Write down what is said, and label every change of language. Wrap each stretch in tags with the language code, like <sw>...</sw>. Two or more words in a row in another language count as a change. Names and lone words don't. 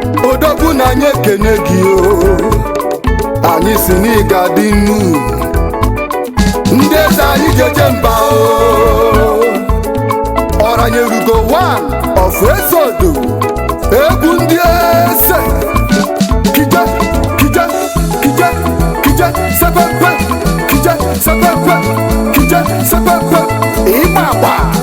<ig>Odogwu na anyị ekene gị o, anyị si na ị ga-adị nu. Ndị eze anyị jeje mba o, Ọranyelugo</ig> <en>one of</en> <ig>Ezodo, egwu ndị eze. Kije, kije, kije, kije, sepepe, kije, sepepe, kije, sepepe, ịgba agba.</ig>